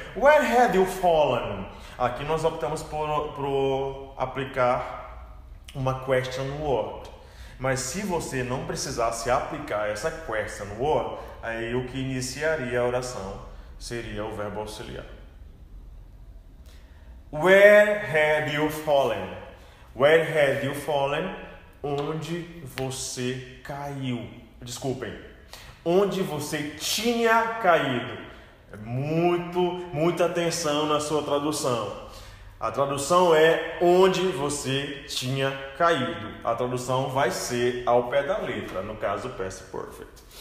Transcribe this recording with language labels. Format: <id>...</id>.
<en>Where had you fallen?</en> <pt>Aqui nós optamos por aplicar uma question word. Mas se você não precisasse aplicar essa question word, aí o que iniciaria a oração seria o verbo auxiliar.</pt> <en>Where had you fallen? Where had you fallen?</en> <pt>onde você caiu. Desculpem, onde você tinha caído. Muita atenção na sua tradução. A tradução é onde você tinha caído. A tradução vai ser ao pé da letra, no caso Past Perfect.</pt>